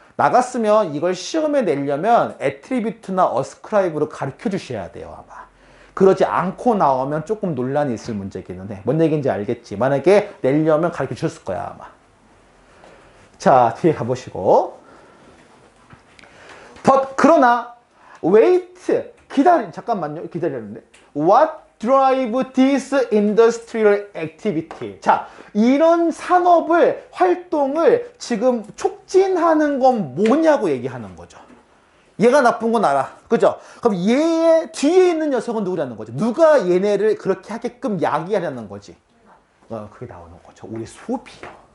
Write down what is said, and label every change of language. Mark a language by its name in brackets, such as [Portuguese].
[Korean] 나갔으면 이걸 시험에 내려면 attribute나 ascribe로 가르쳐 주셔야 돼요. 아마. 그러지 않고 나오면 조금 논란이 있을 문제기는 해. 뭔 얘기인지 알겠지? 만약에 내려면 가르쳐 주셨을 거야. 아마. 자, 뒤에 가보시고. 그러나 [English] wait, [Korean] 잠깐만요. 기다렸는데. [English] What drive this industrial activity? [Korean] 자, 이런 산업을, 활동을 지금 촉진하는 건 뭐냐고 얘기하는 거죠. 얘가 나쁜 건 알아. 그죠? 그럼 얘의 뒤에 있는 녀석은 누구라는 거죠? 누가 얘네를 그렇게 하게끔 야기하려는 거지? 그게 나오는 거죠. 우리 소비요.